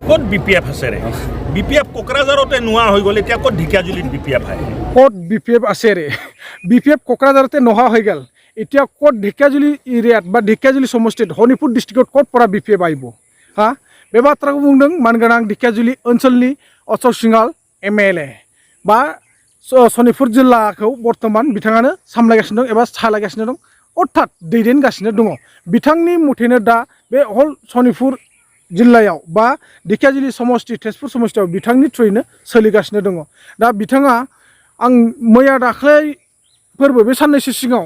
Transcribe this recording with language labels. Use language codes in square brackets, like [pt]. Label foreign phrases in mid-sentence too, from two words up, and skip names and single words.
[as] ক'ত BPF আছে ৰে BPF কোকৰাঝাৰতে নোৱা হৈ গ'ল এতিয়া ক'ত ঢেকিয়াজুলিত BPF আহে ক'ত BPF আছে ৰে BPF কোকৰাঝাৰতে নোহোৱা হৈ গ'ল এতিয়া ক'ত ঢেকিয়াজুলি এৰিয়াত বা ঢেকিয়াজুলি সমষ্টিত শোণিতপুৰ ডিষ্ট্ৰিক্টত ক'ত পৰা BPF আহিব [brx] हा बे बाथ्राखौ बुंदों मानगोनां ढेकियाजुलि ओनसोलनि अशोक सिंहाल MLA बा सनितपुर जिल्लाखौ बर्तमान बिथाङानो सामलायगासिनो दं एबा सालायगासिनो दं अर्थात दैदेनगासिनो दङ बिथांनि मथेनो दा बे हल सनितपुर जिल्लायाव बा ढेकियाजुलि समष्टि तेजपुर समष्टियाव बिथांनि थ्रुयैनो सोलिगासिनो दङ दा बिथाङा आं मैया दाख्लै फोरबो बे साननैसो सिगाङाव